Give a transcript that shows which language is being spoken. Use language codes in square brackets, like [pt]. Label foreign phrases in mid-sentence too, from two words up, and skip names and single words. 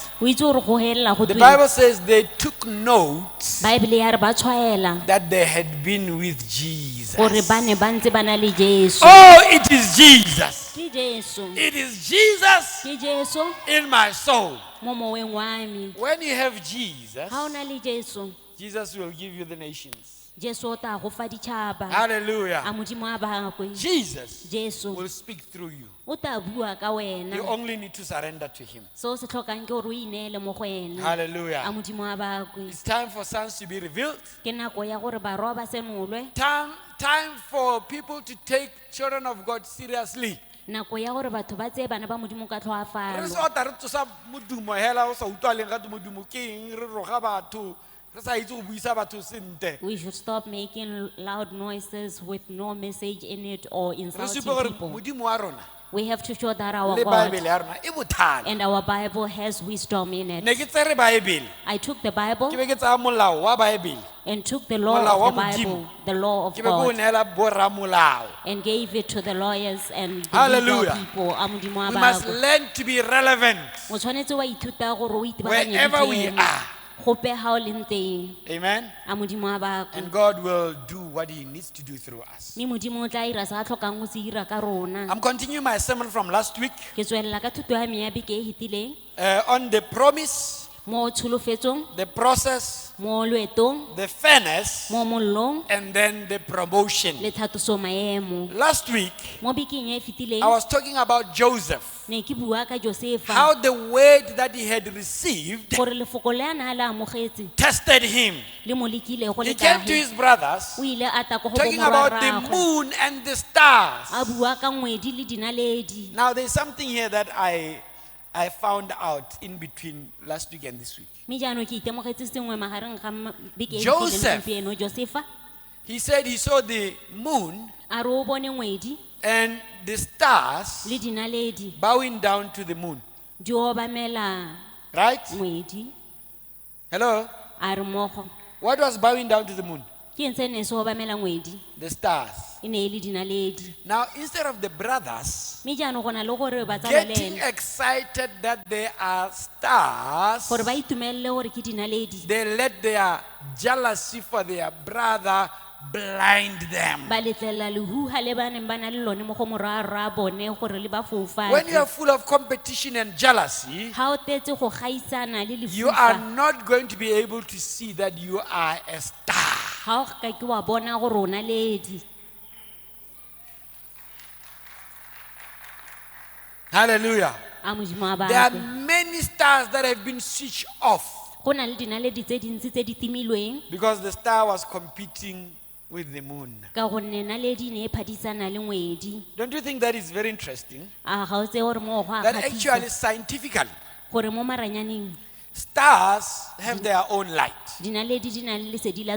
[en] The Bible says they took notes that they had been with Jesus. Oh, it is Jesus. It is Jesus in my soul. When you have Jesus, Jesus will give you the nations. [tn] Jesu o tla go fa ditšhaba a Hallelujah. modimo a bakwe. Jesus Jesu [en] will speak through you. [tn] o tla bua ka wena. [en] You only need to surrender to him. [tn] So se tlhokang ke gore o ineele mo go ena a Hallelujah. modimo a bakwe. [en] It's time for sons to be revealed. [tn] Ke nako ya gore barwa ba senolwe, [en] Time for people to take children of God seriously. [tn] nako ya gore batho ba tseye bana ba modimo ka Re tlhoafalo. se ota re tsosa modumo hela o sa utlwaleng ga modumo ke eng re roga batho re sa itse go buisa batho sente. [en] We should stop making loud noises with no message in it or [tn] Re [en] insulting [tn] supe gore [en] people. [tn] modimo wa rona [en] We have to show that our [tn] le [en] God [tn] Bible ya rona e bothata. [en] and our Bible has wisdom in [tn] Ne [en] it. [tn] ke tsere Bible [en] I took the Bible [tn] ke be ke tsaya molao wa Bible [en] and took the law [tn] Molao wa [en] of the Bible, [tn] Modimo. [en] the law of [tn] ke be ke o [en] God, [tn] neela boramolao. [en] and gave it to the lawyers and the [tn] Hallelujah. [en] legal people. [tn] A modimo a [en] We must [tn] bakwe. [en] learn to be relevant [tn] O tshwanetse wa ithuta gore o [en] wherever we [tn] itebakanye [en] are. [tn] gope ha o leng teng. Amen. A modimo a bakwe. [en] And God will do what he needs to do through us. [tn] Mme modimo o tla ira se a tlhokang go se ira ka rona. [en] I'm continuing my sermon from last week [tn] Ke tswelela ka thuto ya me ya beke e fetileng [en] on the promise, [tn] mo tsholofetsong, [en] the process, [tn] mo loetong, [en] the fairness, [tn] mo mollong [en] and then the promotion. [tn] le tlhatloso maemo. [en] Last week, [tn] Mo bekeng e fetileng [en] I was talking about Joseph, [tn] ne ke bua ka Josefa [en] how the word that he had received [tn] gore lefoko le a na le amogetse [en] tested him. [tn] le mo lekile go [en] He [tn] le [en] came to [tn] kae. [en] his brothers [tn] O ile a ta ko go [en] talking [tn] bomorwa [en] about the [tn] rragwe. [en] moon and the stars. [tn] A bua ka ngwedi le dinaledi. [en] Now, there's something here that I found out in between last week and this week. [tn] Mme jaanong ke itemogetse sengwe magareng ga beke e Joseph. fetileng gompieno. Josefa [en] He said he saw the moon [tn] a re o bone ngwedi [en] and the stars [tn] le dinaledi [en] bowing down to the moon. [tn] di obamela [en] Right? [tn] ngwedi. [en] Hello? [tn] A re mogo [en] What was bowing down to the moon? [tn] ke eng se ne se obamela ngwedi? [en] The stars. [tn] E ne e le dinaledi. [en] Now, instead of the brothers [tn] Mme jaanong go na le gore ba [en] getting [tn] tsamalele [en] excited that there are stars, [tn] gore ba itumelele gore ke dinaledi, [en] they let their jealousy for their brother blind them. [tn] ba letlelela lehuha le ba neng ba na le lone mo go morwarra bone gore le ba [en] When you are [tn] fofatse. [en] full of competition and jealousy, [tn] Ha o tetse go gaisana le [en] you are [tn] lefufa, [en] not going to be able to see that you are a star. [tn] ha o ka ke wa bona gore o naledi. Hallelujah. A modimo a [en] There are [tn] bakwe. [en] many stars that have been switched off [tn] Go na le dinaledi tse dintsi tse di timilweng [en] because the star was competing with the moon. [tn] ka gonne naledi ne e phadisana le ngwedi. [en] Don't you think that is very interesting? [tn] A ga o tse gore mo go a [en] That actually, [tn] kgatlhisa [en] scientifically, [tn] gore mo maranyaneng [en] stars have their own light. [tn] dinaledi di na le lesedi la